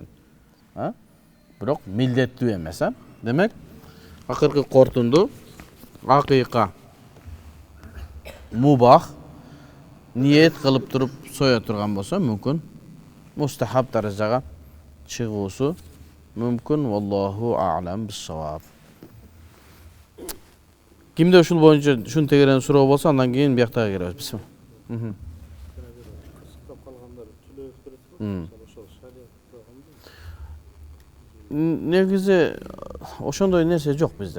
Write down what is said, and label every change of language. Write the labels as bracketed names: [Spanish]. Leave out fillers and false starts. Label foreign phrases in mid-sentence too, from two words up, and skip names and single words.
[Kyrgyz] Бирок милдеттүү эмес, Демек, акыркы кортунду акыйка мубах ниет кылып туруп соя турган болсо, мүмкүн мустахаб даражага чыгуусу мүмкүн. [Arabic] والله أعلم بالصواب. [Kyrgyz] Кимде ушул боюнча ушун тегерен суроо болсо, андан кийин бияктага киребиз. Бисмилла. Негизи ошондой нерсе жок бизде.